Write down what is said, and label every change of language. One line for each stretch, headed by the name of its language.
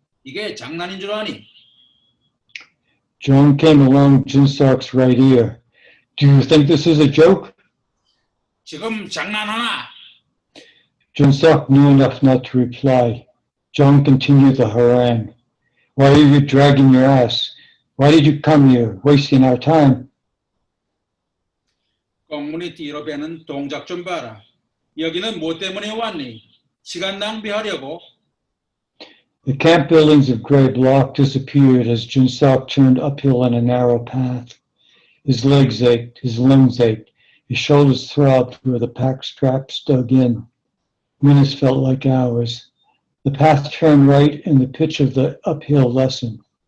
Korean: 이게 장난인 줄 아니?
English: Jung came along Jun-seok's right ear. Do you think this is a joke?
Korean: 지금 장난하나?
English: Jun-seok knew enough not to reply. Jung continued the harangue. Why are you dragging your ass? Why did you come here, wasting our time?
Korean: 꽁무니 뒤로 배는 동작 좀 봐라. 여기는 뭐 때문에 왔니? 시간 낭비하려고?
English: The camp buildings of gray block disappeared as Junseok turned uphill on a narrow path. His legs ached, his limbs ached, his shoulders throbbed where the pack straps dug in. Minutes felt like hours. The path turned right and the pitch of the uphill lessened.